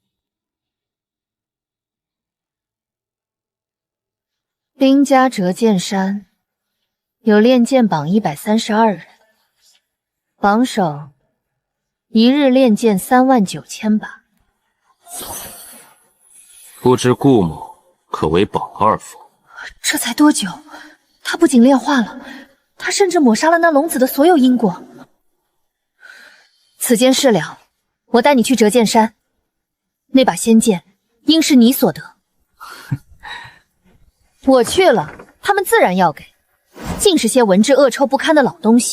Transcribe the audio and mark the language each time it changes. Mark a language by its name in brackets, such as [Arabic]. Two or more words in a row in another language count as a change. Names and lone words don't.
[Chinese] 兵家折劍山有練劍榜132人，榜首一日練劍39000把。不知顧某可為榜二否？這才多久，他不僅煉化了，他甚至抹殺了那龍子的所有因果。此間事了，我帶你去折劍山，那把仙劍應是你所得。我去了，他們自然要給，盡是些文質惡臭不堪的老東西。